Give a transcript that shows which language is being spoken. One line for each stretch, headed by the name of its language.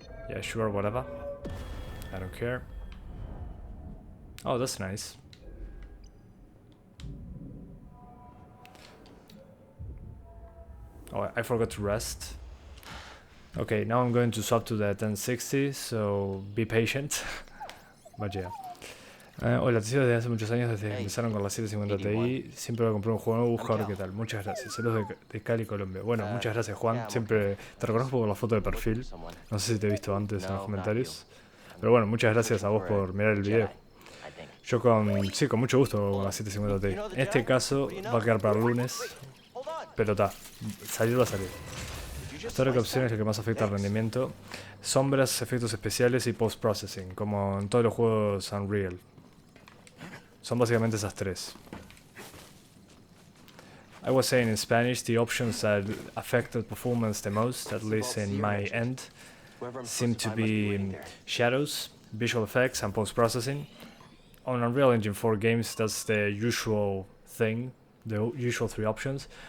English: Yeah, sure, whatever. I don't care. Oh, that's nice. Oh, I forgot to rest. Okay, now I'm going to swap to the 1060, so be patient. But yeah.
Spanish: Hola, te sigo desde hace muchos años, desde que empezaron con la 750 Ti. Siempre que compré un juego nuevo, busco a ver qué tal. Muchas gracias. Saludos de Cali, Colombia. Bueno, muchas gracias, Juan. Siempre te reconozco por la foto de perfil. No sé si te he visto antes en los comentarios. Pero bueno, muchas gracias a vos por mirar el video. Yo con mucho gusto con la 750 Ti. En este caso va a quedar para el lunes. Pero está, salir va a salir. Hasta ahora, ¿qué opción es la que más afecta al rendimiento? Sombras, efectos especiales y post-processing, como en todos los juegos Unreal. Son básicamente esas tres.
English: I was saying in Spanish, the options that affected performance the most, at least in my end, seem to be shadows, visual effects, and post-processing. On Unreal Engine 4 games, that's the usual thing, the usual three options.